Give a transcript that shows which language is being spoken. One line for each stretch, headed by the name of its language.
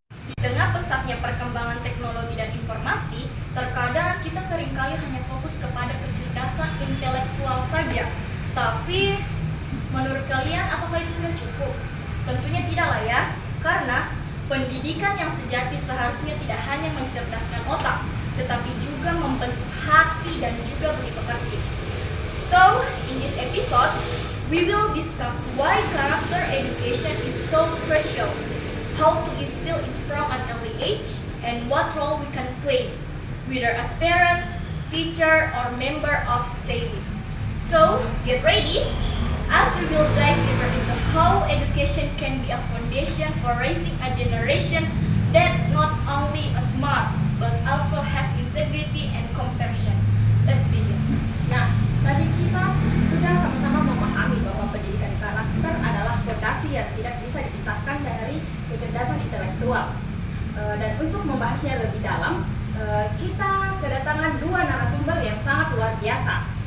Indonesian: Di tengah pesatnya perkembangan teknologi dan informasi, terkadang kita seringkali hanya fokus kepada kecerdasan intelektual saja. Tapi, menurut kalian apakah itu sudah cukup? Tentunya tidaklah ya, karena pendidikan yang sejati seharusnya tidak hanya mencerdaskan otak, tetapi juga membentuk hati dan juga budi pekerti.
English: So, in this episode, we will discuss why character education is so crucial, how to instill it from an early age, and what role we can play, whether as parents, teacher, or member of society. So, get ready, as we will dive deeper into how education can be a foundation for raising a generation that not only is smart, but also has integrity and compassion. Let's begin.
Indonesian: Nah, tadi kita sudah sama-sama memahami bahwa pendidikan karakter adalah fondasi yang tidak bisa dipisahkan dari kecerdasan intelektual. Dan untuk membahasnya lebih dalam, kita kedatangan dua narasumber yang sangat luar biasa.